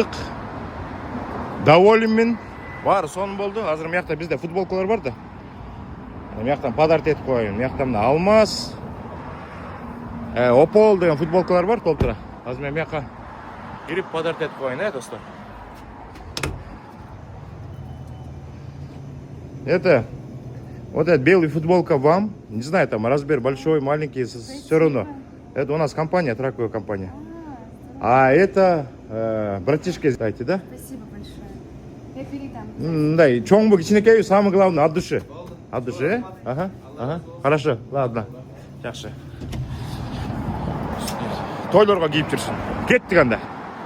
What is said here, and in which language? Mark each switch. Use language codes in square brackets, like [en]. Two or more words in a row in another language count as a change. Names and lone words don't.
[ky] Доволенмен. Баары сонун болду. Азыр мыякта бизде футболкалар бар да. Мыяктан подарок этип коеюн. Мыякта мына Алмаз, Опол деген футболкалар бар толтура. Азыр мен мыякка кирип подарок этип коеюн, достор. [ru] Это вот эта белая футболка вам. Не знаю, там размер большой, маленький, все равно. Это у нас компания, траковая компания. А это братишка, знаете, да? Спасибо большое. Я передам. Да, и [ky] чоңбу кичинекей, [ru] самое главное, от души. От души, Ага, ага. Хорошо, ладно. [ky] Жакшы. Тойлорго кийип жүрсүн. Кеттик анда.